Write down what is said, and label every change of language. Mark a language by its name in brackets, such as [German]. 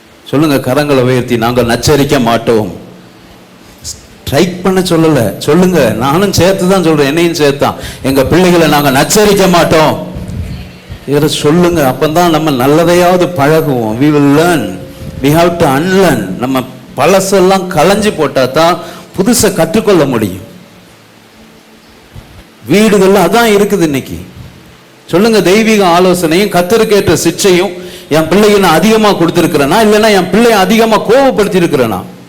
[Tamil] சொல்லுங்க, கரங்களை உயர்த்தி. நாங்கள் நச்சரிக்க மாட்டோம். ஸ்ட்ரைக் பண்ண சொல்லல, சொல்லுங்க. நானும் சேர்த்து தான் சொல்றேன், என்னையும் சேர்த்தான். எங்க பிள்ளைகளை நாங்க நச்சரிக்க மாட்டோம் இதை சொல்லுங்க. அப்பதான் நம்ம நல்லதையாவது பழகுவோம். [English] we will learn, we have to unlearn. [Tamil] நம்ம பழசெல்லாம் களைஞ்சு போட்டா தான் புதுசை கற்றுக்கொள்ள முடியும். வீடுகள்ல அதான் இருக்குது இன்னைக்கு. சொல்லுங்க, தெய்வீக ஆலோசனையும் கர்த்தருக்கேற்ற சிச்சையும் என் பிள்ளைக்கு நான் அதிகமா கொடுத்திருக்கிறேனா, இல்லைன்னா என் பிள்ளைய அதிகமா கோபப்படுத்தி இருக்கிறேனா?